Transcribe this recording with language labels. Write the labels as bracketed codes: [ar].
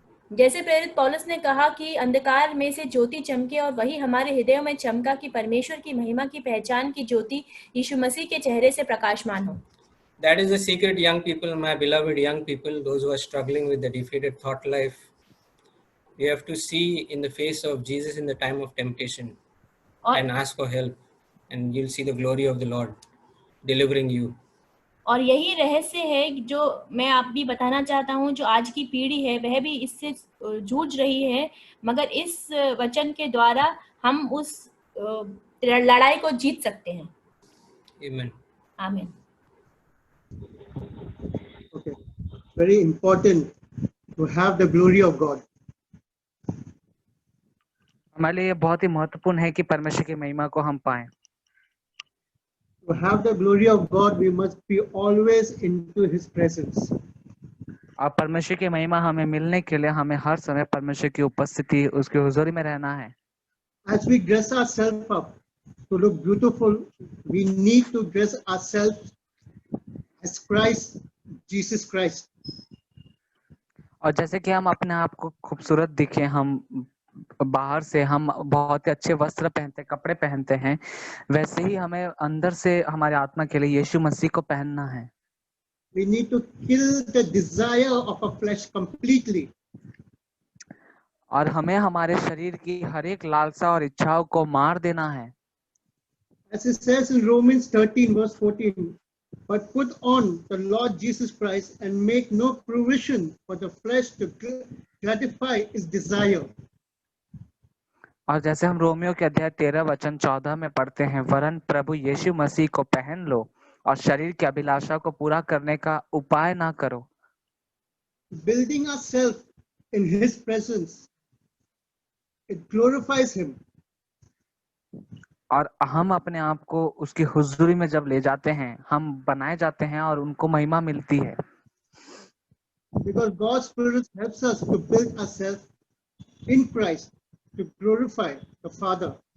[hi] जैसे प्रेरित पौलुस ने कहा कि अंधकार में से ज्योति चमके, और वही हमारे हृदयों में चमका कि परमेश्वर की महिमा की पहचान की ज्योति यीशु मसीह के चेहरे से प्रकाशमान हो। [en] That is the secret, young people, my beloved young people, those who are struggling with the defeated thought life. You have to see in the face of Jesus in the time of temptation [hi] और [en] and ask for help, and you'll see the glory of the Lord delivering you. [hi] और यही रहस्य है जो मैं आप भी बताना चाहता हूँ, जो आज की पीढ़ी है वह भी इससे जूझ रही है, मगर इस वचन के द्वारा हम उस लड़ाई को जीत सकते हैं। [en] Amen. [hi] आमीन। [en] Okay, very important to have the glory of God. [hi] हमारे लिए बहुत ही महत्वपूर्ण है कि परमेश्वर की महिमा को हम पाएं। [en] To have the glory of God, we must be always into His presence. [hi] और परमेश्वर की महिमा हमें मिलने के लिए हमें हर समय परमेश्वर की उपस्थिति, उसकी हुजूरी में रहना है। [en] As we dress ourselves up to look beautiful, we need to dress ourselves as Christ, Jesus Christ. [hi] और जैसे कि हम अपने आप को खूबसूरत दिखे, हम बाहर से हम बहुत ही अच्छे वस्त्र पहनते, कपड़े पहनते हैं, वैसे ही हमें अंदर से हमारे आत्मा के लिए यीशु मसीह को पहनना है। [en] We need to kill the desire of our flesh completely. [hi] और हमें हमारे शरीर की हर एक लालसा और इच्छाओं को मार देना है। [en] As it says in Romans 13 verse 14, but put on the Lord Jesus Christ and make no provision for the flesh to gratify its desire. [hi] और जैसे हम रोमियो के अध्याय 13 वचन 14 में पढ़ते हैं, वरन प्रभु यीशु मसीह को पहन लो और शरीर की अभिलाषा को पूरा करने का उपाय ना करो। [en] Building ourselves in His presence, it glorifies Him. [hi] और हम अपने आप को उसकी हुजूरी में जब ले जाते हैं, हम बनाए जाते हैं और उनको महिमा मिलती है। [en] Because God's Spirit helps us to build ourselves in Christ to glorify the Father.